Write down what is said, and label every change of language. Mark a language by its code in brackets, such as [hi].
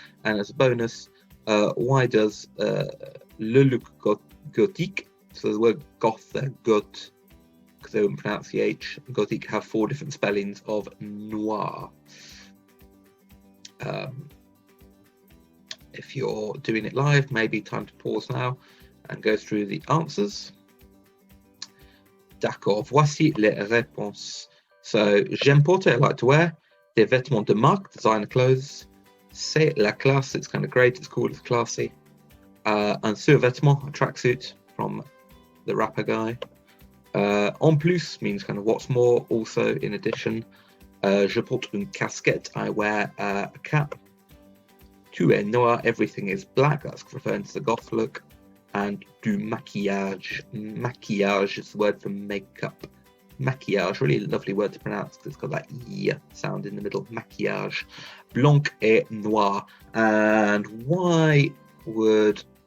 [en] And as a bonus, why does le look gothique, so the word goth there, goth, because they wouldn't pronounce the H, gothique, have 4 different spellings of noir. If you're doing it live, maybe time to pause now and go through the answers. [fr] D'accord, voici les réponses. [en] So, [fr] j'aime porter, [en] I like to wear, [fr] des vêtements de marque, [en] designer clothes. [fr] C'est la classe, [en] it's kind of great, it's cool, it's classy. [fr] Un survêtement, [en] a tracksuit from the rapper guy. [fr] En plus [en] means kind of what's more, also in addition. [fr] Je porte une casquette, [en] I wear a cap. [fr] Tu es noir, [en] everything is black, that's referring to the goth look. And du maquillage. Maquillage is the word for makeup. Maquillage, really lovely word to pronounce because it's got that E sound in the middle. [fr] Maquillage. Blanc et noir. [en] And why would